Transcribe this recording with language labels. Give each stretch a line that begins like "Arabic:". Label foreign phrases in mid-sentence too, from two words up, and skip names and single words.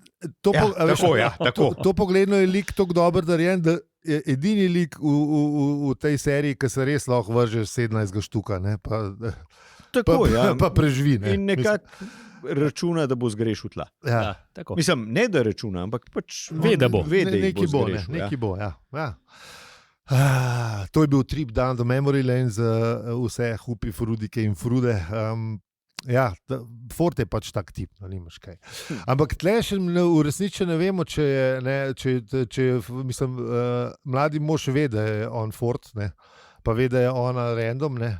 Slovenian: To pogledno je lik tako dober narejen, da je edini lik v tej seriji, ki se res lahko vrže 17 štuka, ne, pa preživi. Ne. In nekako računa, da bo zgrešil tla. Ja. Ne da računa, ampak pač ve, da bo. Neki bo, ja. To je bil
English: trip down the memory lane
Slovenian: za vse hupi, frudike in frude. Ford je pač tak tip, no, nimaš kaj. Ampak tle še v resnici ne vemo, če mladi mož ve, da je on Ford, ne, pa ve, da je ona random, ne.